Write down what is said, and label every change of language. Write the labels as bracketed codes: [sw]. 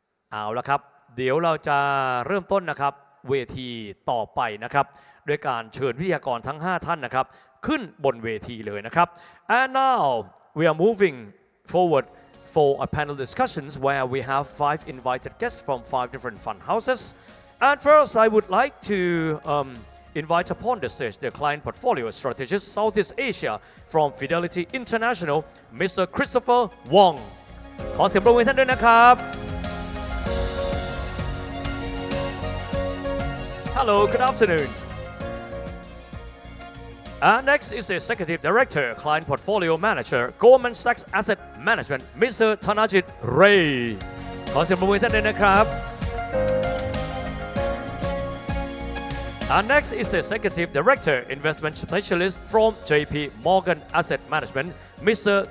[th] เอาละครับเดี๋ยวเราจะเริ่มต้นนะครับเวทีต่อไปนะครับด้วยการเชิญวิทยากรทั้ง 5 ท่านนะครับขึ้นบนเวทีเลยนะครับ [en] and now we are moving forward for a panel discussions where we have 5 invited guests from 5 different fund houses and first I would like to invite upon the stage the client portfolio strategist Southeast Asia from Fidelity International Mr. [th] Christopher Wong ขอเสียงปรบมือท่านด้วยนะครับ [en] Hello, good afternoon. Next is Executive Director, Client Portfolio Manager, Goldman Sachs Asset Management, Mr. Thanajit Ray. [th] ขอเสียงปรบมือท่านด้วยนะครับ [en] Next is Executive Director, Investment Specialist from JP Morgan Asset Management, Mr.